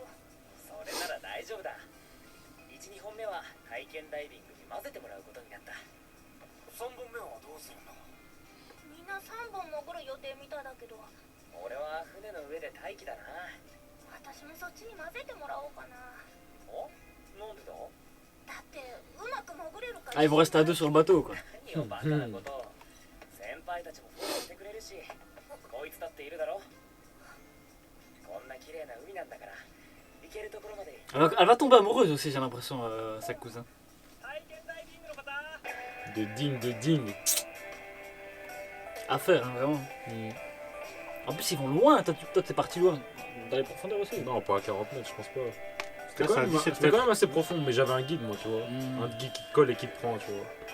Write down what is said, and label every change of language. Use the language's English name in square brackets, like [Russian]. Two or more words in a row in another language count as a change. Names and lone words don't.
[Japanese] それなら大丈夫だ。1、2本目は体験ダイビングに混ぜてもらうことになった。3本目はどうするんだ。みんな3本潜る予定みたいだけど、俺は船の上で待機だな。私もそっちに混ぜてもらおうかな。お、なんでだ。だってうまく潜れるから。 [French] Ah, ils vont rester à deux sur le bateau, quoi. [Japanese] 何をバカなことを。先輩たちもフォローしてくれるし、こいつだっているだろ。こんな綺麗な海なんだから行けるところまで。 [French] Elle va tomber amoureuse aussi, j'ai l'impression, sa cousin. [Japanese] 体験ダイ [French] de digne. À faire, hein, vraiment. En plus, ils vont loin. Toi, t'es parti loin. Dans les profondeurs aussi. Non, pas à 40 mètres, je pense pas. C'était c'est à quand, même- 17 c'était quand mètres. même assez profond, mais j'avais un guide, moi, tu vois. Un guide qui te colle et qui te prend, tu vois.